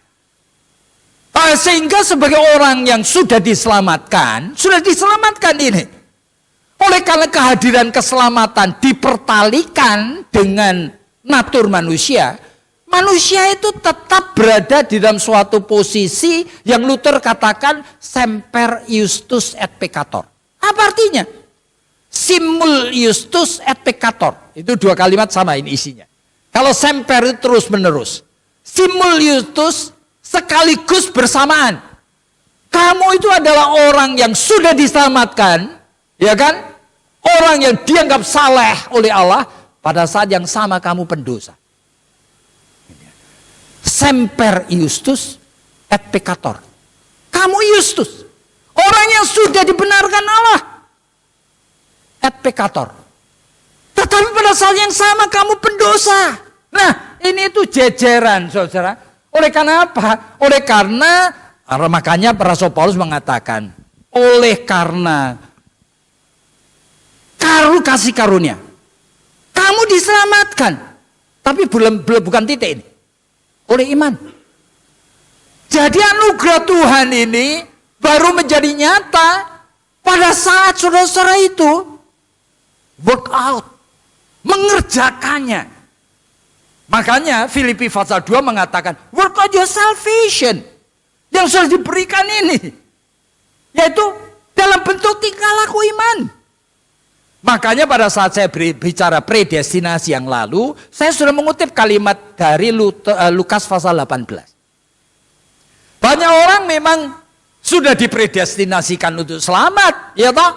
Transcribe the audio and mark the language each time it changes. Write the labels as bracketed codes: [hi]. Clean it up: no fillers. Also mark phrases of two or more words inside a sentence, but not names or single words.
[id] Sehingga sebagai orang yang sudah diselamatkan ini. Oleh karena kehadiran keselamatan dipertalikan dengan natur manusia, manusia itu tetap berada di dalam suatu posisi yang Luther katakan [la] semper iustus et peccator. [id] Apa artinya? [la] Simul iustus et peccator. [id] Itu dua kalimat sama ini isinya. Kalau semper itu terus menerus. [la] Simul iustus [id] sekaligus bersamaan. Kamu itu adalah orang yang sudah diselamatkan, ya kan? Orang yang dianggap saleh oleh Allah, pada saat yang sama kamu pendosa. [la] Semper iustus et peccator. [id] Kamu iustus. Orang yang sudah dibenarkan Allah. [la] Et peccator. [id] Tetapi pada saat yang sama kamu pendosa. Nah, ini itu jejeran, saudara. Oleh karena apa? Oleh karena, makanya Rasul Paulus mengatakan, oleh karena kasih karunia, kamu diselamatkan. Tapi bukan titik ini. Oleh iman. Jadi anugerah Tuhan ini baru menjadi nyata pada saat saudara-saudara itu [en] work out. [id] mengerjakannya. Makanya Filipi pasal 2 mengatakan, [en] work out your salvation. [id] Yang sudah diberikan ini. Yaitu dalam bentuk tingkah laku iman. Makanya pada saat saya bicara predestinasi yang lalu, saya sudah mengutip kalimat dari Lukas pasal 18. Banyak orang memang sudah dipredestinasikan untuk selamat, ya toh?